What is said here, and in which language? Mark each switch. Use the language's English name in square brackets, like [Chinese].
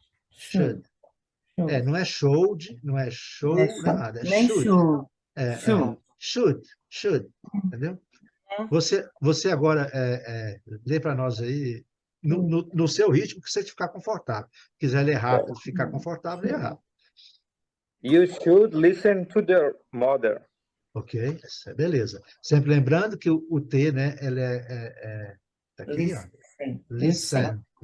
[Portuguese] Should. Não é showed, não é show, não é nada. É nem [English] should. Should, [Portuguese] entendeu? Você agora lê para nós aí, no seu ritmo, que você ficar confortável. Se quiser ler rápido, ficar confortável, lê rápido. [English] You should listen to their mother. [Portuguese] Ok, beleza. Sempre lembrando que o T, né, ele tá aqui, ó. Listen.